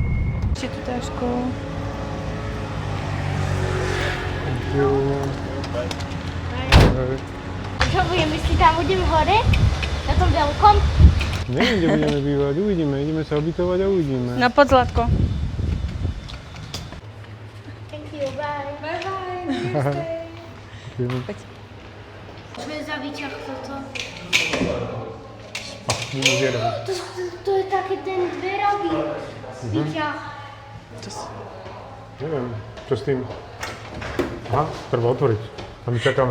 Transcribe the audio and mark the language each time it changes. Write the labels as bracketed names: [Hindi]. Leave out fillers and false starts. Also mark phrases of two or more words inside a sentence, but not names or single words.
[Slovak] Ešte tu tášku. Čo budeme, si tam budeme hore? Na tom veľkom? Neviem, kde budeme bývať, uvidíme. Ideme sa ubytovať a uvidíme. No poď, Zlatko. [English] Thank you, bye. Bye bye. [Slovak] Čo je za výťah toto? Vyzerá. To je také ten dverový výťah. Neviem, čo s tým? Aha, treba otvoriť. A my čakáme.